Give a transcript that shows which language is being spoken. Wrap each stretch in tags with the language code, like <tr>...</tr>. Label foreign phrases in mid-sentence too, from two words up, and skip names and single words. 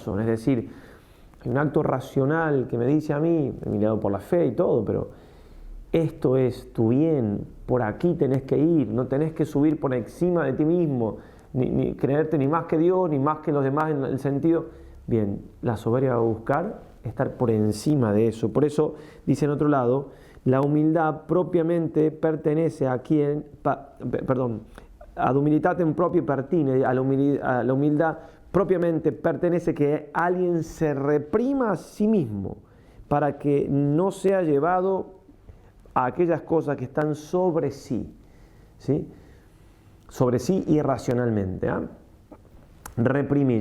<es>Es decir, hay un acto racional que me dice a mí, mirado por la fe y todo, pero esto es tu bien, por aquí tenés que ir, no tenés que subir por encima de ti mismo, ni creerte ni más que Dios, ni más que los demás en el sentido. Bien, la soberbia va a buscar estar por encima de eso. Por eso, dice en otro lado, la humildad propiamente pertenece a quien,</es> <la>ad humilitatem propria pertine,</la> <es>a la humildad propiamente pertenece que alguien se reprima a sí mismo para que no sea llevado a aquellas cosas que están sobre sí, ¿sí? Sobre sí irracionalmente, reprimir.</es>